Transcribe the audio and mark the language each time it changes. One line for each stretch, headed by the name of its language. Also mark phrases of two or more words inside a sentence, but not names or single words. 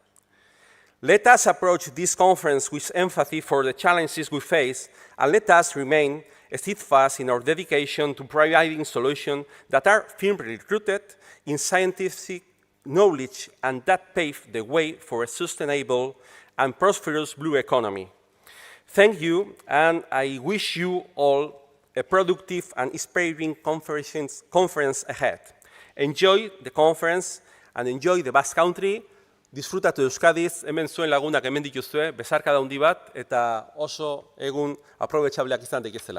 English: Let us approach this conference with empathy for the challenges we face, and let us remain steadfast in our dedication to providing solutions that are firmly rooted in scientific knowledge and that pave the way for a sustainable and prosperous blue economy. Thank you, and I wish you all a productive and inspiring conference ahead. Enjoy the conference and enjoy the Basque Country.
Basque: Disfrutatu Euskadiz, hemen zuen lagunak hemen dituzue, bezarkada handi bat, eta oso egun aprobetxableak izan daitezela.